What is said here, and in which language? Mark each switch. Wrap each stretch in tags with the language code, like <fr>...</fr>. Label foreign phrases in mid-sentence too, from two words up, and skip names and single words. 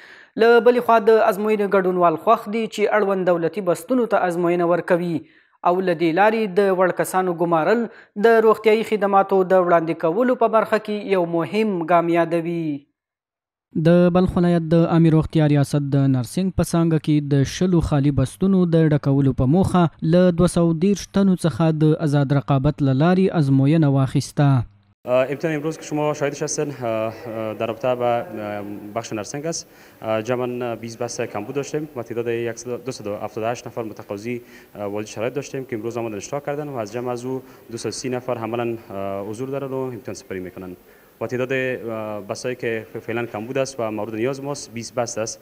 <ps>له بلې خوا د ازموینې ګډونوال خوښ دي چې اړوند دولتي بستونو ته ازموینه ورکوي او له دې لارې د وړ کسانو ګمارل د روغتیایي خدماتو د وړاندې کولو په برخه کې یو مهم ګام یادوي. د بلخ ولایت د عامې روغتیا ریاست د نرسنګ په څانګه کې د 100 خالي بستونو د ډکولو په موخه له 230 تنو څخه د آزاد رقابت له لارې ازموینه واخیسته.</ps> <fa>ابتدا امروز که شما شاهدش هستین در رابطه با بخش نرسنگ است. جمعاً 20 بسته کمبود داشتیم و تعداد 278 نفر متقاضی وارد شرایط داشتیم که امروز آمدن اشتراک کردن و از جمع از او 230 نفر عملاً حضور دارن و امتحان سپاری میکنن و تعداد بستهایی که فعلا کمبود است و مورد نیاز ماست 20 بسته است.</fa>